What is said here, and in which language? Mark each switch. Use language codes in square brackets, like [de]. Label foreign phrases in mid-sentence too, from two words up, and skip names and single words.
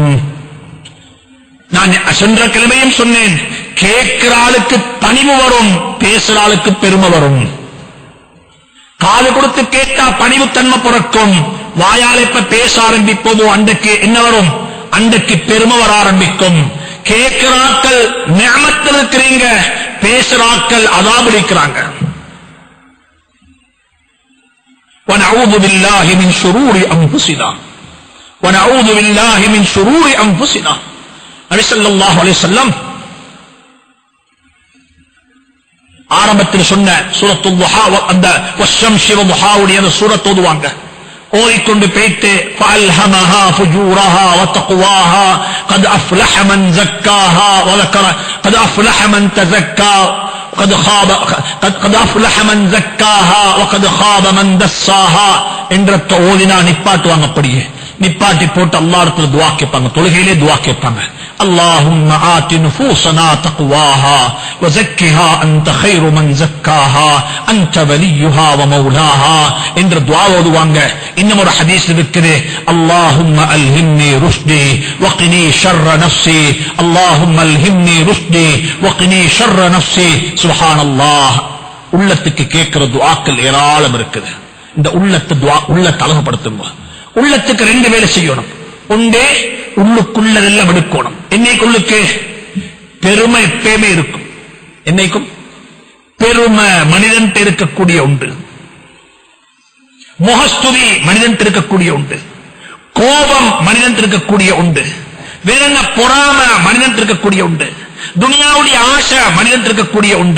[ta] நான் சென்ற கிழமையும் சொன்னேன், கேட்கிற ஆளுக்கு பணிவு வரும், பேசுற ஆளுக்கு பெருமை வரும். காது கொடுத்து கேட்டா பணிவு தன்மை பிறக்கும். வாயால் எப்ப பேச ஆரம்பிப்போமோ அன்றைக்கு என்ன வரும்? அன்றைக்கு பெருமை வர ஆரம்பிக்கும். கேட்கிறாக்கள் நிஅமத்தில் இருக்கிறீங்க, பேசுறாக்கள் அதாபு இருக்கிறாங்க. [ar] وَنَعُوذُ بِاللَّهِ مِنْ شُرُورِ أَنفُسِنَا وَنَعُوذُ بِاللَّهِ مِنْ شُرُورِ أَنفُسِنَا. [ta] நபி [ar] صلى الله عليه وسلم [ta] ஆரம்பத்தில் சொன்ன சூரத்துல் துஹா, அந்த வஷ்ஷம்ஸி வதுஹாவுடைய அந்த சூரத் ஓதுவாங்க. ஓதிக்கொண்டு போயிட்டு [ar] فَأَلْهَمَهَا فُجُورَهَا وَتَقْوَاهَا قَدْ أَفْلَحَ مَنْ زَكَّاهَا وَذَكَرَ قَدْ أَفْلَحَ مَنْ تَزَكَّى قد أفلح من زكاها وقد خاب من دساها [ta] என்ற ஓதினா நிப்பாட்டுவாங்க. அப்படியே நிப்பாட்டி போட்டு அல்லாஹ்விடத்தில் துஆ கேட்பாங்க. தொழுகையிலே துஆ கேட்பாங்க. [ar] اللهم آت نفوسنا تقواها وزكها أنت خير من زكاها أنت وليها ومولاها [ta] என்ற துஆ ஓதுவாங்க. இன்னும் ஒரு ஹதீஸ் இருக்குது, [ar] اللهم ألهمني رشدي وقني شر نفسي اللهم ألهمني رشدي وقني شر نفسي. [ta] சுப்ஹானல்லாஹ். உள்ளத்துக்கு கேட்கிற துஆக்கள் ஏராளம் இருக்குது. இந்த உள்ளத்தை உள்ளத்தை அழகுபடுத்துங்க. உள்ளத்துக்கு 2 வேலை செய்யணும். ஒன்றே உள்ளுக்குள்ளதெல்லாம் எடுக்கணும். என்னைக்குள்ளுக்கு பெருமை எப்பயுமே இருக்கும். என்னைக்கும் பெருமை மனிதன் இருக்கக்கூடிய உண்டு, முகஸ்துதி மனிதன் இருக்கக்கூடிய உண்டு, கோபம் மனிதன் இருக்கக்கூடிய உண்டு, வேற என்ன பொறாம மனிதன் இருக்கக்கூடிய உண்டு, துனியாவுடைய ஆசை மனிதன் இருக்கக்கூடிய உண்டு.